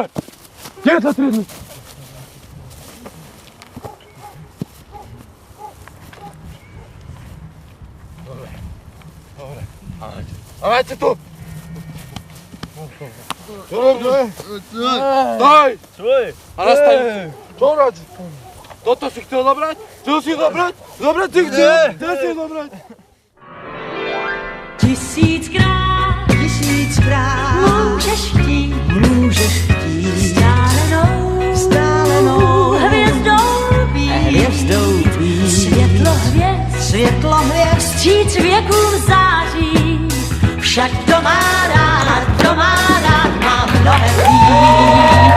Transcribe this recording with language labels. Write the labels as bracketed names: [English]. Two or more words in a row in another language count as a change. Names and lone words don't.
[Slovak] Kde je tá triedna? A máte tu! Čo robíte? Stoj! Čo je? A nastaň! Čo robíte? Toto si chcel zobrať? Chcel si zobrať? Zobrať si chcel? Chcel si zobrať? [Czech] Tisíckrát můžeš chtít vzdálenou hvězdou být. Světlo hvězd vstříc věkům září, však kdo má rád má mnohem víc.